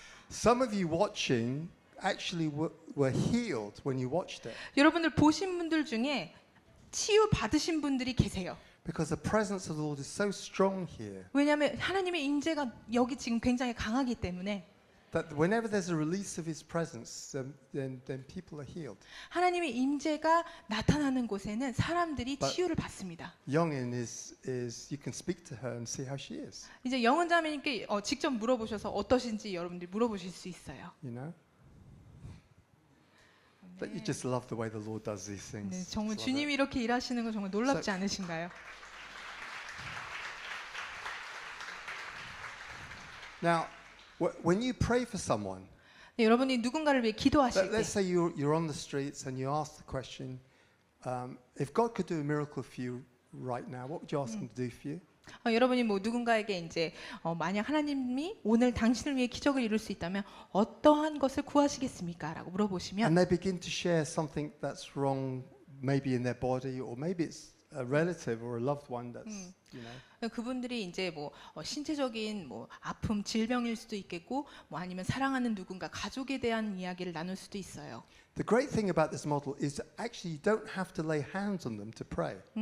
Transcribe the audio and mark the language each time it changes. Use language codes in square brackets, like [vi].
[en] Some of you watching actually were healed when you watched it [ko] 여러분들 보신 분들 중에 치유 받으신 분들이 계세요. [en] because the presence of the Lord is so strong here [ko] 왜냐하면 하나님의 임재가 여기 지금 굉장히 강하기 때문에 [en] that whenever there's a release of His presence, then people are healed. [ko] 하나님의 임재가 나타나는 곳에는 사람들이 [en] But- [ko] 치유를 받습니다. [en] Youngin is you can speak to her and see how she is. [ko] 이제 영은 자매님께 직접 물어보셔서 어떠신지 여러분들이 물어보실 수 있어요. [en] You know. That you just love the way the Lord does these things. [ko] 네, 정말 [en] Just love it. [ko] 주님이 이렇게 일하시는 거 정말 놀랍지 않으신가요? [en] Now, when you pray for someone, [ko] 네, 여러분이 누군가를 위해 기도하실 때 [en] let's say you're on the streets and you ask the question, if God could do a miracle for you right now, what would you ask Him to do for you? [ko] 여러분이 뭐 누군가에게 이제 만약 하나님이 오늘 당신을 위해 기적을 이룰 수 있다면 어떠한 것을 구하시겠습니까? 라고 물어보시면 [en] And they begin to share something that's wrong, maybe in their body, or maybe it's a relative or a loved one that's, you know. [ko] 그분들이 이제 뭐 신체적인 뭐 아픔, 질병일 수도 있겠고 뭐 아니면 사랑하는 누군가 가족에 대한 이야기를 나눌 수도 있어요. [en] The great thing about this model is that actually you don't have to lay hands on them to pray.